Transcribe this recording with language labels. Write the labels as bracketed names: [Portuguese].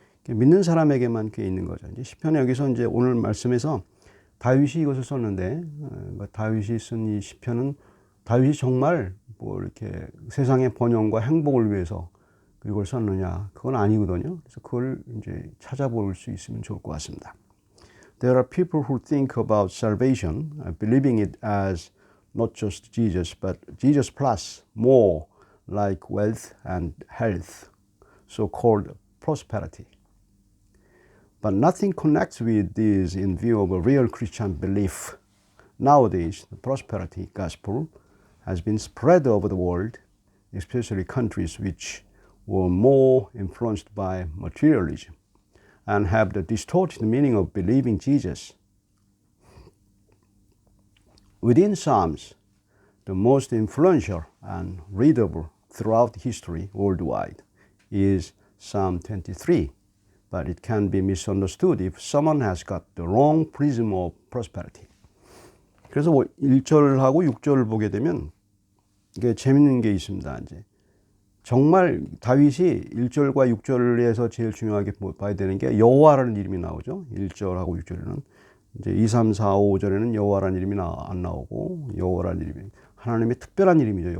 [Korean] 믿는 사람에게만 그게 있는 거죠. 이제 시편에 여기서 이제 오늘 말씀에서 다윗이 이것을 썼는데 다윗이 쓴 이 시편은 다윗이 정말 뭐 이렇게 세상의 번영과 행복을 위해서 이걸 썼느냐 그건 아니거든요. 그래서 그걸 이제 찾아볼 수 있으면 좋을 것 같습니다. [English] There are people who think about salvation, believing it as not just Jesus, but Jesus plus more, like wealth and health, so-called prosperity. But nothing connects with this in view of a real Christian belief. Nowadays, the prosperity gospel has been spread over the world, especially countries which were more influenced by materialism and have the distorted meaning of believing Jesus. Within Psalms, the most influential and readable throughout history worldwide is Psalm 23, but it can be misunderstood if someone has got the wrong prism of prosperity. [Korean] 그래서 1절하고 6절을 보게 되면 이게 재밌는 게 있습니다. 이제 정말 다윗이 1절과 6절에서 제일 중요하게 봐야 되는 게 여호와라는 이름이 나오죠. 1절하고 6절에는 이제 2, 3, 4, 5절에는 여호와라는 이름이 안 나오고 여호와라는 이름이 하나님의 특별한 이름이죠.